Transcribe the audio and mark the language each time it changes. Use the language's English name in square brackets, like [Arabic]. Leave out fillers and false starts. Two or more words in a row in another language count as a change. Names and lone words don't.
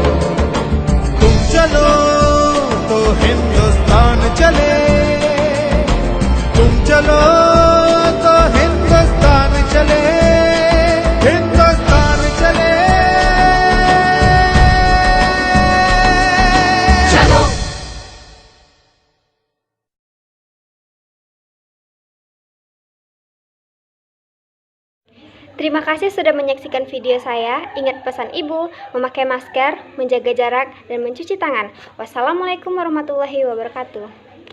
[Hindi] तुम चलो तो हिंदुस्तान चले, तुम चलो तो हिंदुस्तान चले, हिंदुस्तान चले। चलो [Indonesian] Terima kasih sudah menyaksikan video saya. Ingat pesan ibu, memakai masker, menjaga jarak, dan mencuci tangan. [Arabic] والسلام عليكم ورحمة الله وبركاته.